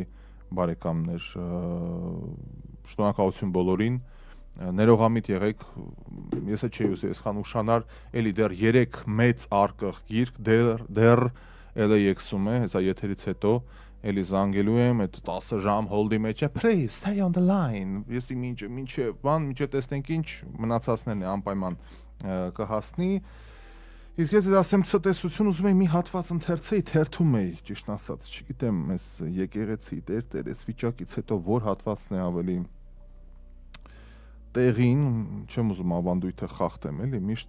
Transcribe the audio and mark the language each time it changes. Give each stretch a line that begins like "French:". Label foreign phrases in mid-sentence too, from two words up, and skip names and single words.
Armenian: բարեկամներ, շնորհակալություն բոլորին, ներողամիտ եղեք, ես չէի ուզում այսքան ուշանար, էլի դեռ 3 մեծ արկղ գիրք դեռ էլի եկսում է, հեսա եթերից հետո էլի զանգելու եմ, այդ 10 ժամ հոլդի մեջ է,
English: please stay on the line,
Armenian: ես մինչև տեսնենք ինչ մնացածներն է անպայման կհասնի, իսկ ես ասեմ ցտեսություն ուզում եմ մի հատված ընթերցեի, թերթում էի, ճիշտ ասած, չգիտեմ, այս եկեղեցի տեր, այս վիճակից հետո որ հատվածն է ավելի տեղին, չեմ ուզում ավանդույթը խախտեմ, էլի